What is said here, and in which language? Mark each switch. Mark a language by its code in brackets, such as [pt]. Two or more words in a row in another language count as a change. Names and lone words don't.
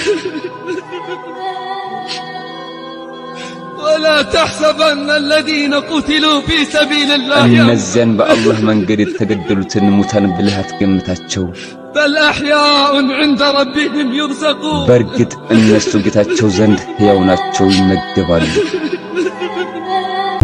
[ar] ولا تحسبن الذين قتلوا في سبيل الله [am] እነዚያን በአላህ መንገድ የተገደሉትን ሙታን ብለህ አትገምታቸው [ar] بل أحياء عند ربهم يرزقون [am] በርግጥ እነሱ ጌታቸው ዘንድ ሕያው ናቸው ይመገባሉ